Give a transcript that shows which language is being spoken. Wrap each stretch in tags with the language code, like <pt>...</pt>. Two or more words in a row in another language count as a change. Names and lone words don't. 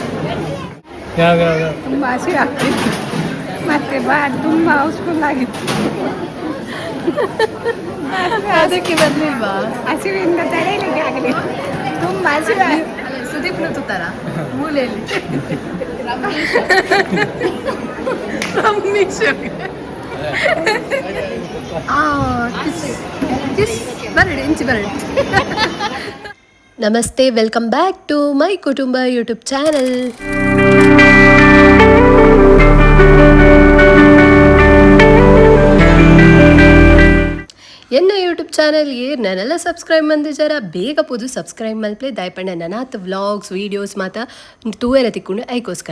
<kn>ತುಂಬ ಹಸಿವು ಆಗ್ತಿತ್ತು ಮತ್ತೆ ತುಂಬ ಹೌಸ್ಫುಲ್ ಆಗಿತ್ತು. ಅದಕ್ಕೆ ಬರ್ಲಿಲ್ವಾ? ಹಸಿವಿಂದ ತಡೆಯಲಿಕ್ಕೆ ಆಗಲಿಲ್ಲ. ತುಂಬ ಹಸಿವು. ಸುದೀಪ್ ತರ ಮೂಲೆಯಲ್ಲಿ</kn> <tcy>ಬರಡಿ ಇಂಚಿ ಬರಡಿ.</tcy> <en>Namaste, welcome back to my Kutumba YouTube channel.</en> <tcy>ಎನ್ನ</tcy> <en>YouTube channel</en> <tcy>ನನ್ನೆಲ್ಲ ಸಬ್ಸ್ಕ್ರೈಬ್ ಮಂದಿಜಾರ ಬೇಗ ಪುದು ಸಬ್ಸ್ಕ್ರೈಬ್ ಮಲ್ಪಲೆ ದಯಪಂಡ ನನಾತ್</tcy> <en>vlogs videos</en> <tcy>ಮಾತ ತೂವೆರ ತಿಕ್ಕೊಂಡು ಐಕೋಸ್ಕರ.</tcy>